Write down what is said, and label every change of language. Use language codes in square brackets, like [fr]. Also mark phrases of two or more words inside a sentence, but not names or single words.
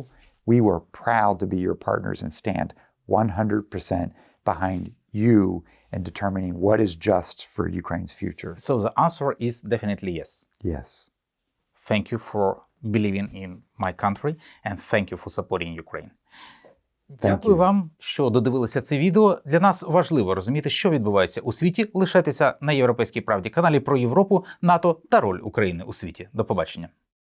[en] We were proud to be your partners and stand 100% behind you in determining what is just for Ukraine's future. So the answer is definitely yes. Yes. Thank you for believing in my country and thank you for supporting Ukraine. [uk] Дякую вам, що додивилися це відео. Для нас важливо розуміти, що відбувається у світі. Лишайтеся на Європейській правді, каналі про Європу, НАТО та роль України у світі. До побачення.